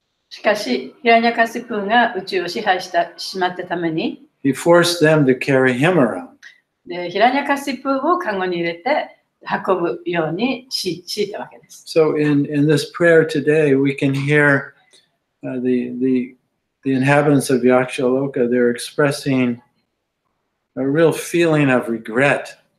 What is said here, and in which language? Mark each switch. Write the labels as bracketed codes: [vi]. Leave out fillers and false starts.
[ja] しかし、ヒラニャカシプーが宇宙を支配してしまったために、 [en] he forced them to carry him around. [ja] でヒラニャカシプーをカゴに入れて運ぶように強いたわけです。 [en] So in this prayer today, we can hear the inhabitants of Yakshaloka, they're expressing a real feeling of regret.